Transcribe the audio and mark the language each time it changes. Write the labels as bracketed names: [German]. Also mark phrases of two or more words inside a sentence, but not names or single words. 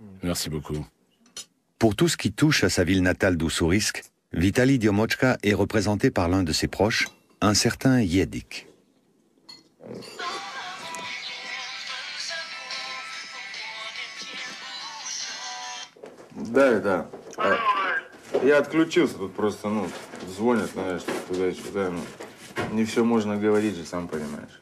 [French] Merci beaucoup. Pour tout ce qui touche à sa ville natale d'Ussurisk, Vitali Diomochka est représenté par l'un de ses proches, un certain Yedik. [Russian] Да. Я отключился, тут просто, звонят, знаешь, туда-сюда, не все можно говорить же, сам понимаешь.